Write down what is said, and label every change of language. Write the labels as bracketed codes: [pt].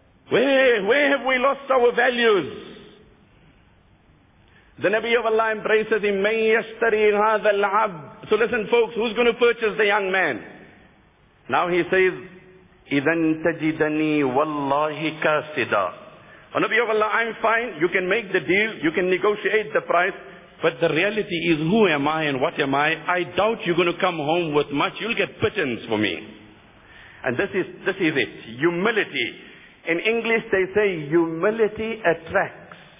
[en] Where have we lost our values? The Nabi of Allah embraces him. [ar] مَنْ يَشْتَرِي هَذَا الْعَبْدِ. [en] So listen, folks, who's going to purchase the young man? Now he says, [ar] إِذَنْ تَجِدَنِي وَاللَّهِ كَاسِدًا. [en] Oh, Nabi of Allah, I'm fine. You can make the deal. You can negotiate the price. But the reality is, who am I and what am I? I doubt you're going to come home with much. You'll get pittance for me. And this is it. Humility. In English, they say humility attracts.